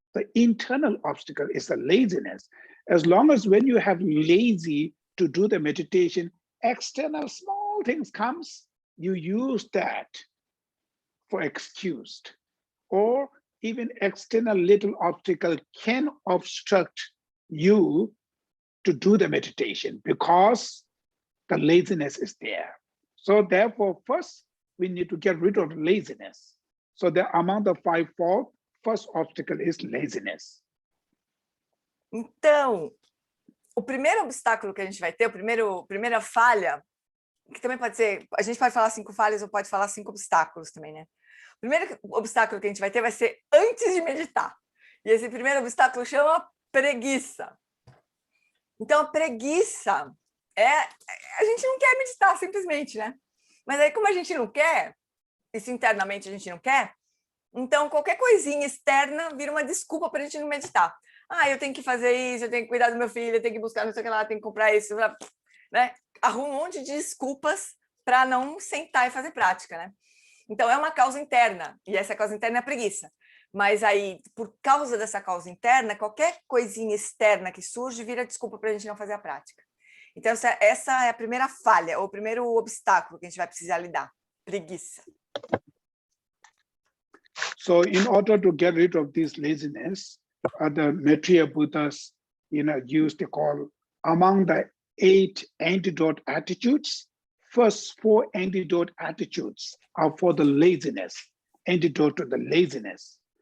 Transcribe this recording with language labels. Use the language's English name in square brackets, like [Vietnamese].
[English] The internal obstacle is the laziness. As long as when you have lazy to do the meditation, external small things comes, you use that for excused, or even external little obstacle can obstruct you to do the meditation because the laziness is there. So therefore, first, we need to get rid of laziness. So among the 5 faults, first obstacle is laziness. [Portuguese] Então, o primeiro obstáculo que a gente vai ter, primeira falha, que também pode ser, a gente pode falar 5 falhas ou pode falar 5 obstáculos também, né? O primeiro obstáculo que a gente vai ter vai ser antes de meditar. E esse primeiro obstáculo chama preguiça. Então, a preguiça a gente não quer meditar, simplesmente, né? Mas aí, como a gente não quer, isso internamente a gente não quer, então qualquer coisinha externa vira uma desculpa para a gente não meditar. Ah, eu tenho que fazer isso, eu tenho que cuidar do meu filho, eu tenho que buscar não sei o que lá, eu tenho que comprar isso, né? Arruma um monte de desculpas para não sentar e fazer prática, né? Então, é uma causa interna, e essa causa interna é a preguiça. Mas aí, por causa dessa causa interna, qualquer coisinha externa que surge vira desculpa para a gente não fazer a prática. Então, essa é a primeira falha, ou o primeiro obstáculo que a gente vai precisar lidar, preguiça. [English] So in order to get rid of this laziness, the Maitreya Buddhas, used to call among the 8 antidote attitudes, first 4 antidote attitudes are for the laziness, antidote to the laziness.